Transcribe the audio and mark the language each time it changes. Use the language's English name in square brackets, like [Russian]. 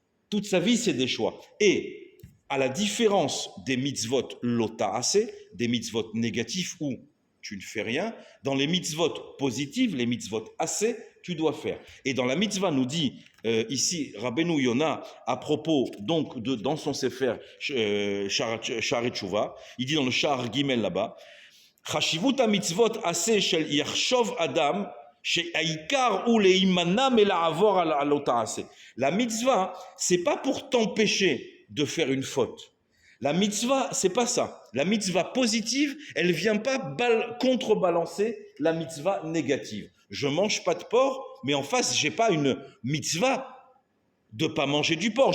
[French] Toute sa vie, c'est des choix. Et à la différence des mitzvot lota-assez, des mitzvot négatifs où tu ne fais rien, dans les mitzvot positives, les mitzvot assez, tu dois faire. Et dans la mitzvah, nous dit ici Rabbeinu Yona, à propos donc dans son sefer Sha'ar Tshuva, il dit dans le Sha'ar Gimel là-bas, [Hebrew] חשיבות המצוות עשה של יחשוב אדם שהעיקר הוא להימנע מלעבור על אותה עשה. [French] La mitzvah, c'est pas pour t'empêcher de faire une faute. La mitzvah, c'est pas ça. La mitzvah positive, elle vient pas contrebalancer la mitzvah négative. Je mange pas de porc, mais en face, j'ai pas une mitzvah de pas manger du porc.